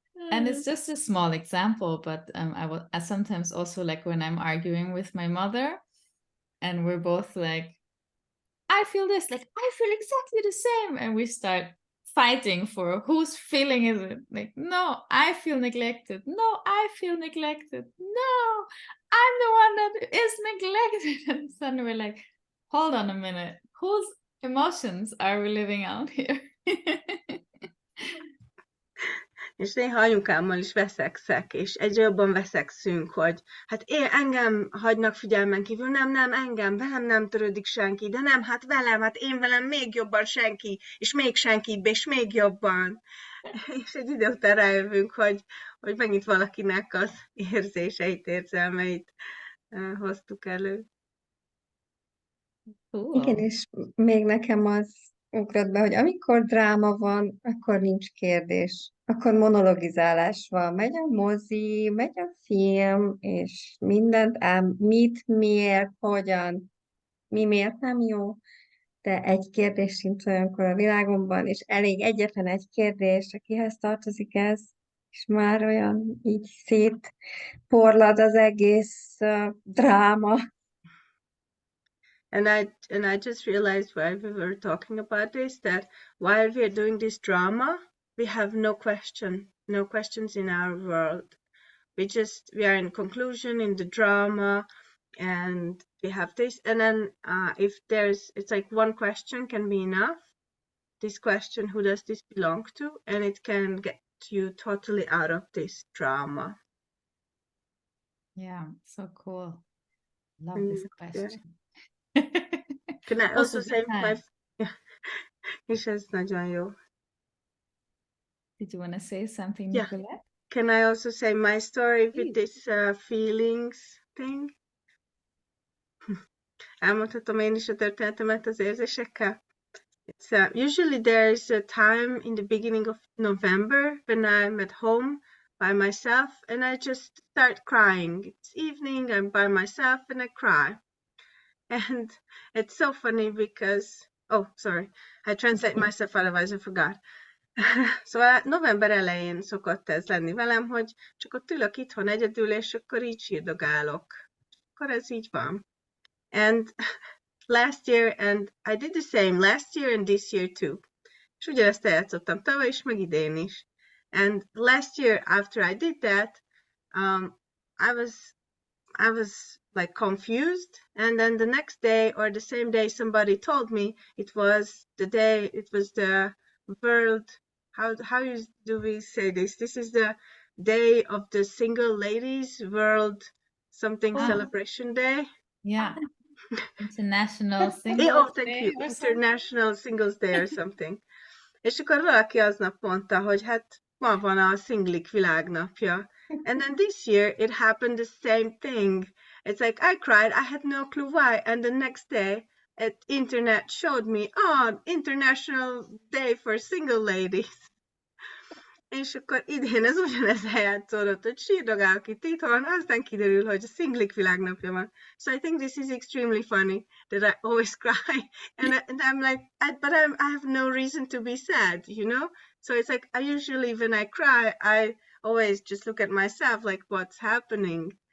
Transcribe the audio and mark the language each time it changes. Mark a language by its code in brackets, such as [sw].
[en] And it's just a small example, but I sometimes also, like when I'm arguing with my mother and we're both like, I feel this, like I feel exactly the same, and we start fighting for whose feeling is it. Like, no, I feel neglected. No, I feel neglected. No, I'm the one that is neglected. And suddenly we're like, hold on a minute, whose emotions are we living out here? [hu] És néha anyukámmal is veszekszek, és egyre jobban veszekszünk, hogy hát engem hagynak figyelmen kívül, nem, engem, velem nem törődik senki, de nem, hát velem, hát én velem még jobban senki, és még senkibb, és még jobban. És egy idő után rájövünk, hogy megint valakinek az érzéseit, érzelmeit hoztuk elő. Igen, és még nekem az ugrott be, hogy amikor dráma van, akkor nincs kérdés. Akkor monologizálás van. Megy a mozi, megy a film, és mindent mit, miért, hogyan, mi miért nem jó. De egy kérdés sincs olyankor a világomban, és elég egyetlen egy kérdés, akihez tartozik ez, és már olyan így szétporlad az egész dráma. [en] And I just realized while we were talking about this, that while we are doing this drama, we have no questions in our world. We are in conclusion in the drama, and we have this, and then it's like one question can be enough. This question, who does this belong to? And it can get you totally out of this drama. Yeah, so cool. Love this question. Can I also say [hu] és ez nagyon jó. [en] Did you want to say something, Yeah. Nicolette? Can I also say my story with this feelings thing? [hu] Elmondhatom én is a történetemet az érzésekkel? [en] Usually there is a time in the beginning of November when I'm at home by myself and I just start crying. It's evening, I'm by myself and I cry. And it's so funny because, I translate myself, otherwise I forgot. [hu] Szóval november elején szokott ez lenni velem, hogy csak ott ülök itthon egyedül, és akkor így sírdogálok. Akkor ez így van. [en] And last year, and I did the same last year and this year too. [hu] És ugyanezt eljátszottam tavaly is, meg idén is. [en] And last year, after I did that, I was like confused, and then the next day or the same day somebody told me it was the world, how do we say this? This is the day of the single ladies, world something celebration day. Yeah. International Singles Day. International Singles Day or something. [hu] És akkor valaki aznap mondta, hogy hát ma van a szinglik világnapja. [en] And then this year it happened the same thing. It's like I cried, I had no clue why. And the next day, internet showed me, International Day for Single Ladies. [hu] És akkor idén ez ugyanez eljátszódott, hogy sírdogálok itt itthon, aztán kiderül, hogy a szinglik világnapja van. [en] So I think this is extremely funny that I always cry. And I'm like, but I have no reason to be sad, you know? So it's like, I usually, when I cry, I always just look at myself, like, what's happening?